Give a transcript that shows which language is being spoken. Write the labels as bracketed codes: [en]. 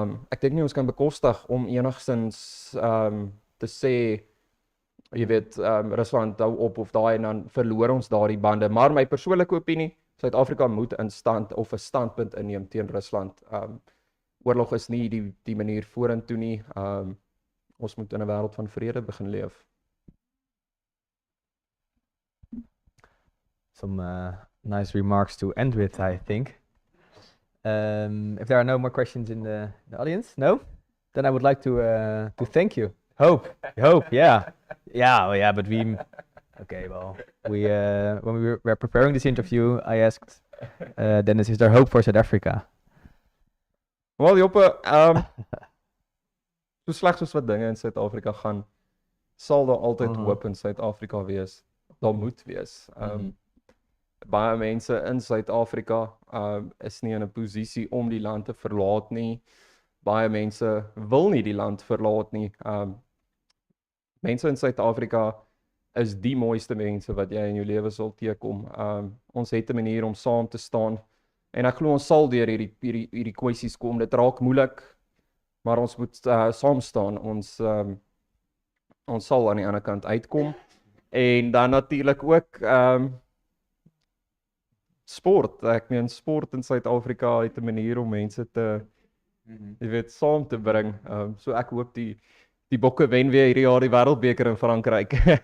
[af] Ek dink nie ons kan bekostig om enigstens te sê, jy weet, Rusland hou op of daai en dan verloor ons daardie bande. Maar my persoonlike opinie, Suid-Afrika moet 'n standpunt inneem teen Rusland. Oorlog is nie die manier vorentoe nie. Ons moet in 'n wêreld van vrede begin leef. [en] Some nice remarks to end with, I think. If there are no more questions in the audience, no? Then I would like to thank you. Hope, yeah. Yeah, but okay, well, when we were preparing this interview, I asked Dennis, is there hope for South Africa? [af] Wel, Joppe, so sleg soos wat dinge in Suid-Afrika gaan, sal daar altyd hoop in Suid-Afrika wees. Daar moet wees. Baie mense in Suid-Afrika is nie in 'n posisie om die land te verlaat nie. Baie mense wil nie die land verlaat nie. Mense in Suid-Afrika is die mooiste mense wat jy in jou lewe sal teekom. Ons het 'n manier om saam te staan. En ek glo ons sal deur hierdie kwessies kom. Dit raak moeilik, maar ons moet saam staan. Ons sal aan die ander kant uitkom. En dan natuurlik ook sport. Ek meen sport in Suid-Afrika het 'n manier om mense te jy weet saam te bring. So ek hoop die Bokke wen weer hierdie jaar die Wêreldbeker in Frankryk.